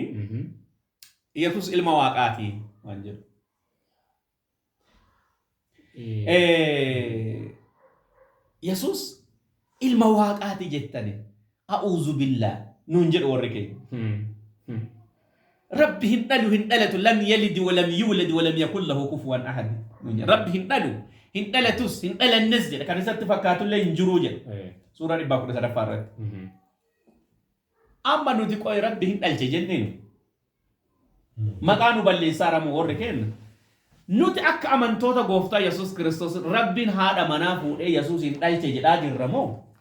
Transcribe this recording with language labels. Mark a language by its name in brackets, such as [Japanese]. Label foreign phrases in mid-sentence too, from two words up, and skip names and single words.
[Oromo] Yesuus ilma waaqaati waan jedhu. Yesuus ilma waaqaati jettani. [Arabic] أعوذ بالله. [Oromo] Nuun jedhu warri keenya. Rabbi hin dhalatu [Arabic] لم يلد ولم يولد ولم يكن له كفوا أحد. [Oromo] Rabbi hin dhalatus hin dhalannes jedha kan isatti fakkaatullee hin jiru jedha. Suuraa 13 irratti. Amma nuti qoy Rabbi hin dhalche jenneen. Maqaa nu balleessaa ramu warri keenya. Nuti akka amantoota gooftaa Yesuus Kiristoos Rabbiin haadha manaa fuudhee Yesuus hin dhalche jedhaa jirra moo?